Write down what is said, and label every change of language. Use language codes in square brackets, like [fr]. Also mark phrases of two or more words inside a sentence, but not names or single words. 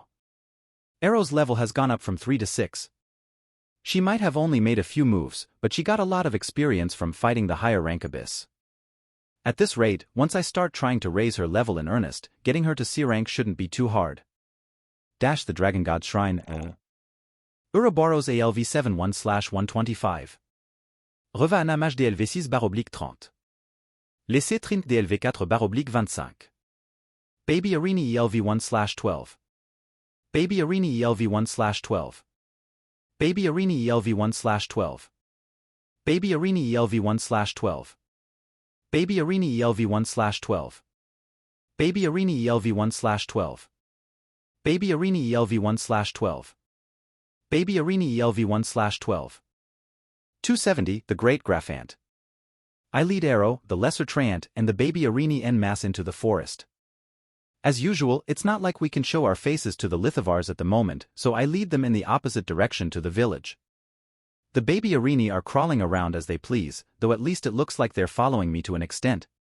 [en] Arrow's level has gone up from 3 to 6. She might have only made a few moves, but she got a lot of experience from fighting the higher rank abyss. At this rate, once I start trying to raise her level in earnest, getting her to C rank shouldn't be too hard. Dash the Dragon God Shrine. Ouroboros ALV 71/125. Reva Anamage DLV 6/30. Laissez Trint DLV4/25. Baby Arini ELV1/12. Baby Arini ELV1/12. Baby Arini ELV1/12. Baby Arini ELV1/12. Baby Arini ELV1/12. Baby Arini ELV1/12. Baby Arini ELV1/12. Baby Arini ELV1/12. 270, the Great Graphant. I lead Arrow, the Lesser Treant, and the baby Arini en masse into the forest. As usual, it's not like we can show our faces to the Lithivars at the moment, so I lead them in the opposite direction to the village. The baby Arini are crawling around as they please, though at least it looks like they're following me to an extent.